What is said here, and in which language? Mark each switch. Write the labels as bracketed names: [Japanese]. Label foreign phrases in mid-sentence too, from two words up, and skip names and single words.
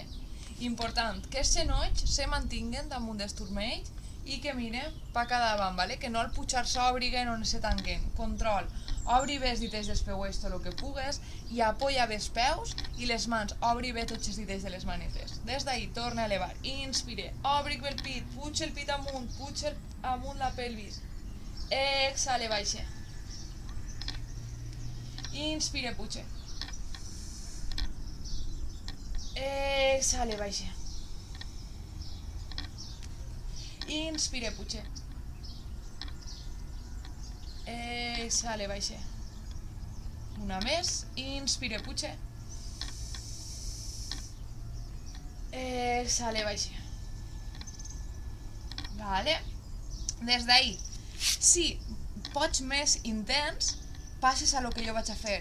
[Catalan] Important, que els genolls se mantinguen damunt dels turmells i que miren pa cada davant, ¿vale? Que no al pujar-se obriguen on se tanquen. Control. Obri bé els dits dels peuets tot el que pugues i apoya bé els peus i les mans. Obri bé tots els dits de les manetes. Des d'ahí, torna a elevar. Inspire. Obric bé el pit. Puig el pit amunt. Puig amunt la pelvis. Exhale, baixe. Inspire, puche. Exhale, baixe. Inspire, puche. Exhale, baixe. Una més. Inspire, puche. Exhale, baixe. Vale. Des d'ahí, si pots més intens, passes a lo que jo vaig a fer.